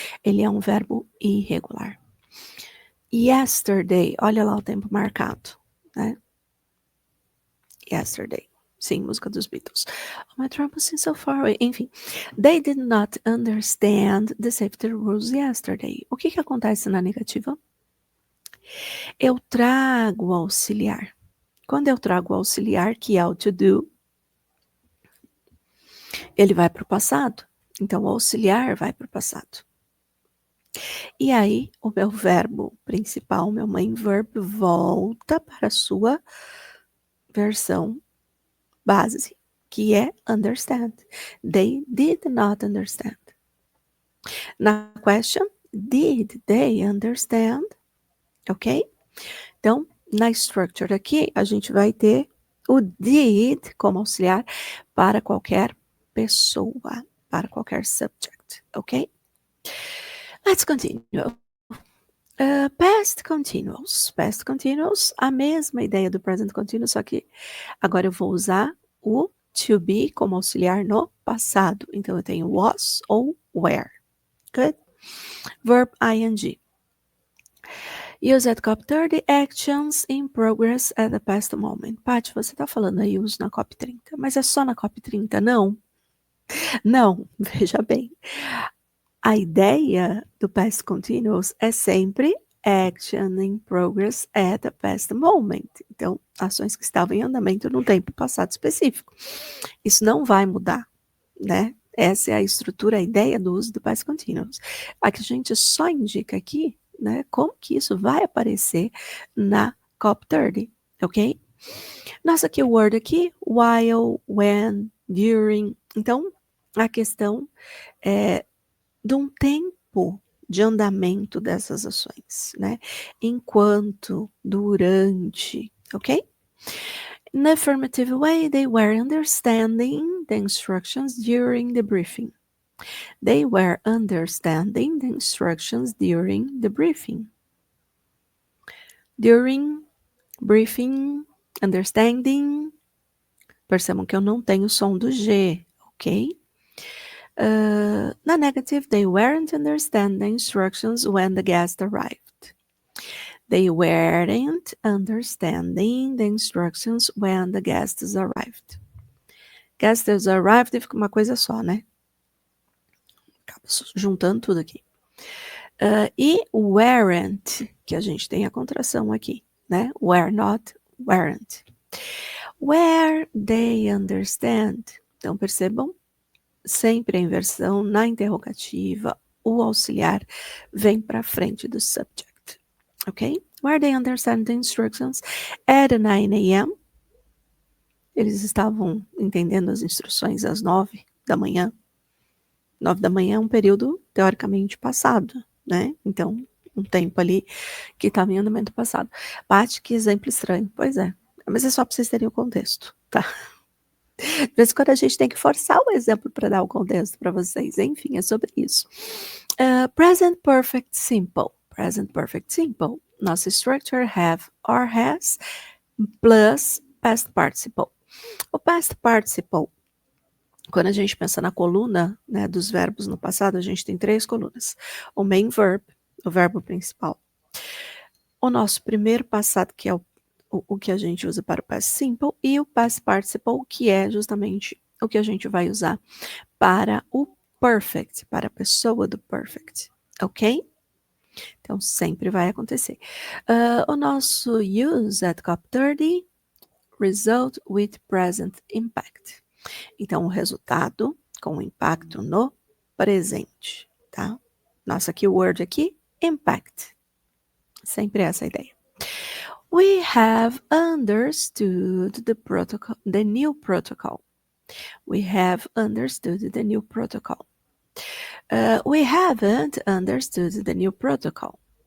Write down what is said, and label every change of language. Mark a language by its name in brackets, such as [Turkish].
[Portuguese] Ele é um verbo irregular. Yesterday, olha lá o tempo marcado, né? Yesterday. Sim, música dos Beatles. [English] Oh, my trouble seems so far away. Enfim, they did not understand the safety rules yesterday. [Portuguese] O que acontece na negativa? Eu trago o auxiliar. Quando eu trago o auxiliar, que é o to do, ele vai para o passado. Então, o auxiliar vai para o passado. E aí, o meu verbo principal, meu main verb, volta para a sua versão base, que é understand. [English] They did not understand. Na question, did they understand? Ok? [Portuguese] Então, na structure aqui, a gente vai ter o did como auxiliar para qualquer pessoa, para qualquer subject, ok? [English] Let's continue. [Portuguese] Past continuous. Past continuous, a mesma ideia do present continuous, só que agora eu vou usar o to be como auxiliar no passado. Então, eu tenho was ou were. Good? Verb ing. [English] Use at Cop 30 actions in progress at the past moment. [Portuguese] Paty, você tá falando aí use na Cop 30, mas é só na Cop 30, não? Não, veja bem. A ideia do past continuous é sempre [English] action in progress at the past moment. [Portuguese] Então, ações que estavam em andamento num tempo passado específico. Isso não vai mudar, né? Essa é a estrutura, a ideia do uso do past continuous. A que a gente só indica aqui, né, como que isso vai aparecer na Cop 30, ok? Nossa keyword aqui, while, when, during. Então, a questão é de um tempo de andamento dessas ações, né? Enquanto, durante, ok? [English] In the affirmative way, they were understanding the instructions during the briefing. They were understanding the instructions during the briefing. During, briefing, understanding. [Portuguese] Percebam que eu não tenho o som do G, ok? [English] Na negative, they weren't understanding the instructions when the guest arrived. They weren't understanding the instructions when the guests arrived. Guests arrived [Portuguese] fica uma coisa só, né? juntando tudo aqui. E weren't, que a gente tem a contração aqui, né? [English] Were not, weren't. Where they understand. [Portuguese] Então, percebam, sempre a inversão na interrogativa, o auxiliar vem para frente do subject. Ok? [English] Where they understand the instructions at 9 a.m. [Portuguese] Eles estavam entendendo as instruções às 9 da manhã. 9 da manhã é um período teoricamente passado, né? Então, um tempo ali que estava em andamento passado. Paty, que exemplo estranho. Pois é. Mas é só para vocês terem o contexto, tá? De vez em quando a gente tem que forçar o exemplo para dar o contexto para vocês. Enfim, é sobre isso. Present Perfect Simple. Present Perfect Simple. Nossa structure have or has plus past participle. O past participle, quando a gente pensa na coluna, né, dos verbos no passado, a gente tem 3 colunas. O main verb, o verbo principal. O nosso primeiro passado, que é o que a gente usa para o past simple, e o past participle, que é justamente o que a gente vai usar para o perfect, para a pessoa do perfect, ok? Então, sempre vai acontecer. [English] O nosso use at COP30, result with present impact. [Portuguese] Então, o resultado com impacto no presente, tá? Nossa keyword aqui, impact. Sempre essa a ideia. [English] We have understood the new protocol. We have understood the new protocol. We haven't understood the new protocol.